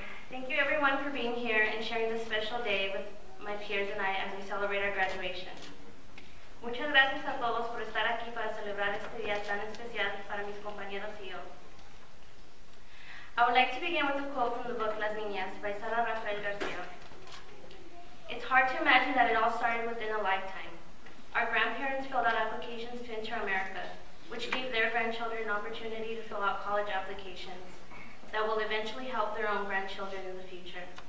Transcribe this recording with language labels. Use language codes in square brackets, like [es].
[en] Thank you everyone for being here and sharing this special day with my peers and I as we celebrate our graduation. [es] Muchas gracias a todos por estar aquí para celebrar este día tan especial para mis compañeros y yo. [en] I would like to begin with a quote from the book Las Niñas by Sara Rafael Garcia. It's hard to imagine that it all started within a lifetime. Our grandparents filled out applications to enter America, which gave their grandchildren an opportunity to fill out college applications that will eventually help their own grandchildren in the future.